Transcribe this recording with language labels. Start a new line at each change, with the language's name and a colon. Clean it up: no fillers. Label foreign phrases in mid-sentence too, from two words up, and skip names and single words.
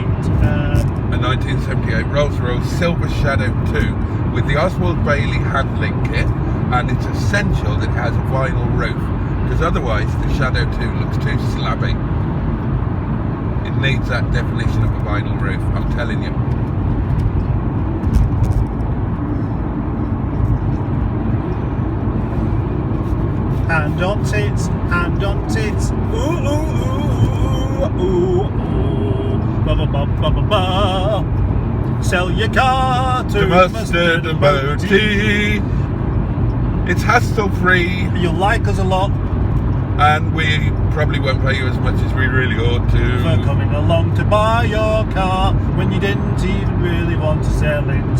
English: A 1978 Rolls-Royce Silver Shadow 2 with the Oswald Bailey handling kit, and it's essential that it has a vinyl roof because otherwise the Shadow 2 looks too slabby. It needs that definition of a vinyl roof, I'm telling you. hand on tits, ooh, ooh, ooh, ooh, ooh, ooh, ba ba ba ba ba ba. Sell your car to Mustard and Boaty. It's hassle-free, You'll like us a lot and we probably won't pay you as much as we really ought for to. coming along to buy your car when you didn't even really want to sell it.